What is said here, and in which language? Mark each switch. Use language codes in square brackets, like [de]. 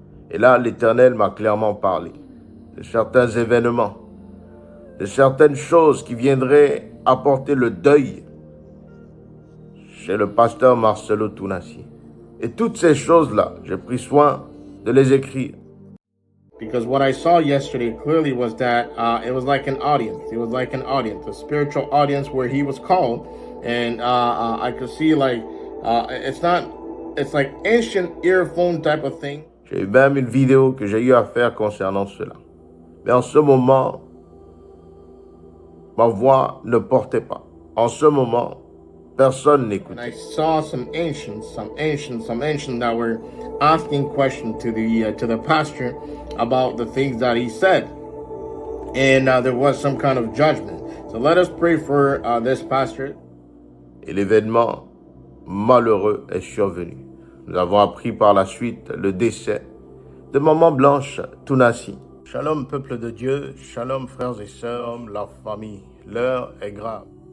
[fr] Et là, l'Éternel m'a clairement parlé de certains événements, de certaines choses qui viendraient apporter le deuil chez le pasteur Marcelo Tounassi. Et toutes ces choses-là, j'ai pris soin de les écrire. [en] Because what I saw yesterday clearly was that it was like an audience. It was like an audience, a spiritual audience where he was called. And I could see like, it's like ancient earphone type of thing. [fr] J'ai eu même une vidéo que j'ai eu à faire concernant cela. Mais en ce moment, ma voix ne portait pas. En ce moment, personne n'écoutait. [en] I saw some ancients that were asking questions to the pastor about the things that he said, and there was some kind of judgment. So let us pray for this pastor. [fr] Et l'événement malheureux est survenu. Nous avons appris par la suite le décès de Maman Blanche Tounassi. Shalom peuple de Dieu, shalom frères et sœurs, la famille, l'heure est grave.